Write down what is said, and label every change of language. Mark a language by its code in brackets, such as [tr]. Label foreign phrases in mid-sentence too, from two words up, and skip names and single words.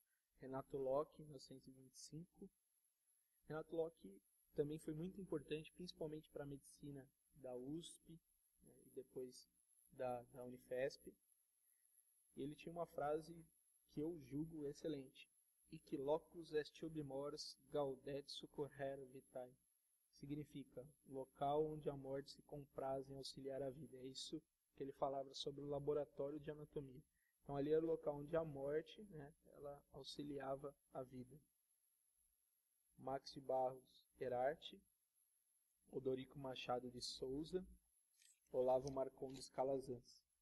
[pt] Renato Locke, em 1925. Renato Locke também foi muito importante, principalmente para a medicina da USP, né, e depois da Unifesp. E ele tinha uma frase que eu julgo excelente. [la] Ic locus est ubi mors gaudet succurrere vitae. [pt] Significa local onde a morte se compraz em auxiliar a vida. É isso que ele falava sobre o laboratório de anatomia. Então ali era o local onde a morte, né, ela auxiliava a vida. Max de Barros Herarte, Odorico Machado de Souza, Olavo Marcondes Calazans.